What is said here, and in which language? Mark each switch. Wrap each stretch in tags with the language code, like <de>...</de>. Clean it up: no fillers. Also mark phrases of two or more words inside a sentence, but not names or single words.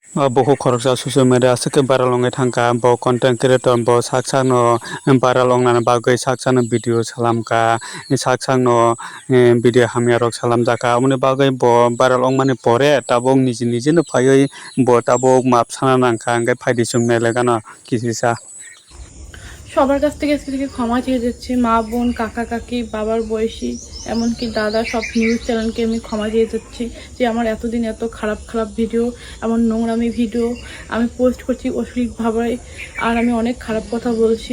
<trp>Boku khoroksa social media ase ke baralong thangka bo content creator bo saksa no baralong na bagui saksa no video salamka saksa no video hamya rok salamjaka amoni bagui bo baralong mane pore tabok niji niji no phaioi bo tabok map sana nangka angkai phaidi sumne legano kisisa</trp> <bn>সবার কাছ থেকে আজকে ক্ষমা চেয়ে যাচ্ছি, মা বোন কাকা কাকি বাবার বয়সী এমনকি দাদা সব নিউজ চ্যানেলকে আমি ক্ষমা চেয়ে যাচ্ছি যে আমার এতদিন এত খারাপ খারাপ ভিডিও এমন নোংরামি ভিডিও আমি পোস্ট করছি অশ্লীলভাবে আর আমি অনেক খারাপ কথা বলছি।</bn>